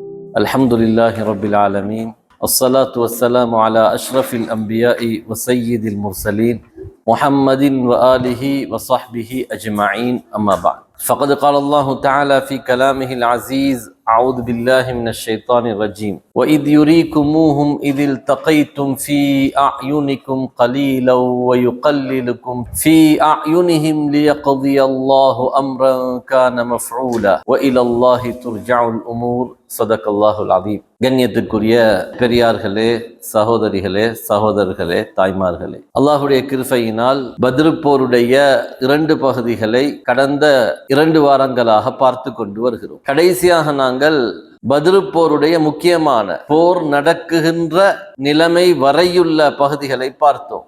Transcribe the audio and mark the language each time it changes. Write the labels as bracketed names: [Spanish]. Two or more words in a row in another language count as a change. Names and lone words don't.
[Arabic] الحمد لله رب العالمين الصلاة والسلام على أشرف الأنبياء وسيد المرسلين محمد وآله وصحبه أجمعين أما بعد فقد قال الله تعالى في كلامه العزيز أعوذ بالله من الشيطان الرجيم وإذ يريكموهم إذ التقيتم في أعينكم قليلا ويقللكم في أعينهم ليقضي الله أمرا كان مفعولا وإلى الله ترجع الأمور صدق الله العظيم. [Tamil] கண்ணியத்துக்குரிய பெரியார்களே, சகோதரிகளே, சகோதரர்களே, தாய்மார்களே, அல்லாஹுடைய கிருபையினால் பத்ர் போருடைய 2 பகுதிகளை கடந்த 2 வாரங்களாக பார்த்து கொண்டு வருகிறோம். கடைசியாக நாங்கள் பத்ர் போருடைய முக்கியமான போர் நடக்குகின்ற நிலைமை வரையுள்ள பகுதிகளை பார்த்தோம்.